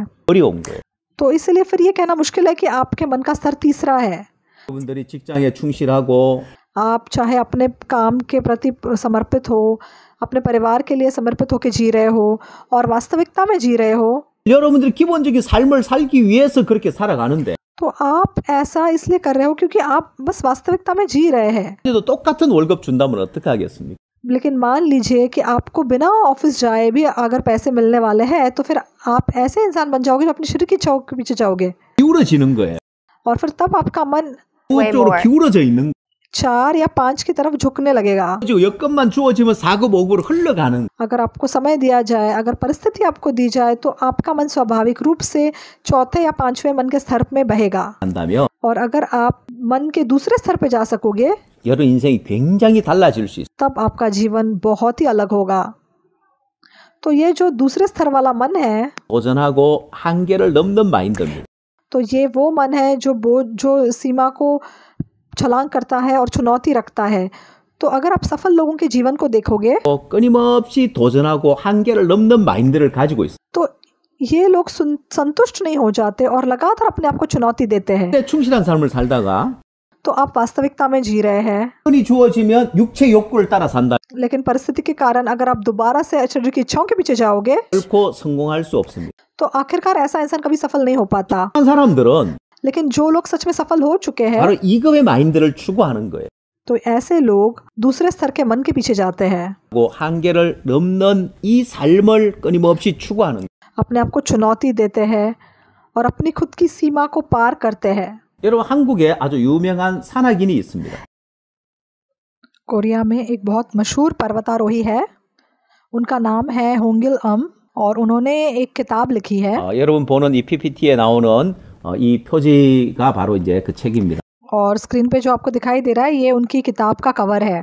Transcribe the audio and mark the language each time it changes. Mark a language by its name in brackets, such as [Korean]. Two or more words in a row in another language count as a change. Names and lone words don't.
[Korean] 어려운 거예요. [Hindi] तो इसलिए फिर ये कहना मुश्किल है कि आपके मन का स्तर तीसरा है। [Korean] 여러분들이 직장에 충실하고 [Hindi] आप चाहे अपने काम के प्रति समर्पित हो, अपने परिवार के लिए समर्पित होकर जी रहे हो और वास्तविकता में जी रहे हो, [Korean] 여러분들이 기본적인 삶을 살기 위해서 그렇게 살아가는데 [Hindi] तो आप ऐसा इसलिए कर रहे हो क्योंकि आप बस वास्तविकता में जी रहे हैं। [Korean] 그래도 똑같은 월급 준다면 어떻게 하겠습니까? [Hindi] लेकिन मान लीजिए कि आपको बिना ऑफिस जाए भी अगर पैसे मिलने वाले हैं, तो फिर आप ऐसे इंसान बन जाओगे जो अपनी शरीर की इच्छाओं के पीछे जाओगे, [Korean] 기울어지는 거예요. [Hindi] और फिर तब आपका मन [Korean] 그쪽으로 기울어져 있는 [Hindi] 4 या 5 की तरफ झुकने लगेगा। [Korean] 거죠. 여건만 주어지면 4급, 5급으로 흘러가는 [Hindi] अगर आपको समय दिया जाए, अगर परिस्थिति आपको दी जाए, तो आपका मन स्वाभाविक रूप से चौथे या पांचवें मन के स्तर में बहेगा। [Korean] 한다면 [Hindi] और अगर आप मन के दूसरे स्तर पे जा सकोगे, [Korean] 여러 인생이 굉장히 달라질 수 있어요. [Hindi] तब आपका जीवन बहुत ही अलग होगा। तो ये जो दूसरे स्तर वाला मन है, [Korean] 도전하고 한계를 넘는 마인드입니다. [Hindi] तो ये वो मन है जो सीमा को छलांग करता है और चुनौती रखता है। तो अगर आप सफल लोगों के जीवन को देखोगे, [Korean] 끊임없이 도전하고 한계를 넘는 마인드를 가지고 있어요. [Hindi] तो ये लोग संतुष्ट नहीं हो जाते और लगातार अपने आप को चुनौती देते हैं। [Korean] 충실한 삶을 살다가 [Hindi] तो आप वास्तविकता में जी रहे हैं, [Korean] 흔히 주어지면 육체 욕구를 따라 산다. [Hindi] लेकिन परिस्थिति के कारण अगर आप दोबारा से शरीर की इच्छाओं के पीछे जाओगे, [Korean] 결코 성공할 수 없습니다. [Hindi] तो आखिरकार ऐसा इंसान कभी सफल नहीं हो पाता। [Korean] 한 사람들은 [Hindi] लेकिन जो लोग सच में सफल हो चुके हैं, [Korean] 바로 2급의 마인드를 추구하는 거예요. [Hindi] तो ऐसे लोग दूसरे स्तर के मन के पीछे जाते हैं, [Korean] 한계를 넘는 이 삶을 끊임없이 추구하는 거예요. [Hindi] अपने आप को चुनौती देते हैं और अपनी खुद की सीमा को पार करते हैं। [Korean] 여러분 한국에 아주 유명한 산악인이 있습니다. [Hindi] कोरिया में एक बहुत मशहूर पर्वतारोही है, उनका नाम है होंगिल और उन्होंने एक किताब लिखी है। [Korean] 여러분 보는 이 PPT에 나오는 이 표지가 바로 이제 그 책입니다. [Hindi] और स्क्रीन पे जो आपको दिखाई दे रहा है, ये उनकी किताब का कवर है।